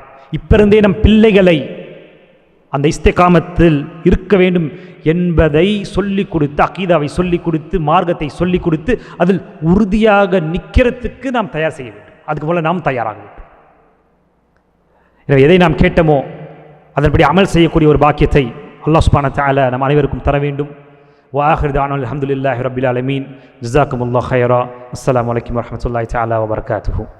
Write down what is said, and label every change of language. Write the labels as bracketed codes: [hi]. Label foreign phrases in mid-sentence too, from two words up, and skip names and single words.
[ta] இப்பிருந்தே நம் பிள்ளைகளை அந்த இஸ்திகாமத்தில் இருக்க வேண்டும் என்பதை சொல்லிக் கொடுத்து, அக்கீதாவை சொல்லிக் கொடுத்து, மார்க்கத்தை சொல்லிக் கொடுத்து அதில் உறுதியாக நிற்கிறதுக்கு நாம் தயார் செய்ய வேண்டும். அதுக்கு போல நாம் தயாராக வேண்டும். எதை நாம் கேட்டோமோ அதன்படி அமல் செய்யக்கூடிய ஒரு பாக்கியத்தை [ar] الله سبحانه وتعالى [ta] நம் அனைவருக்கும் தர வேண்டும். [ar] وآخر دعوانا الحمد لله رب العالمين. جزاكم الله خيرا. السلام عليكم ورحمة الله تعالى وبركاته.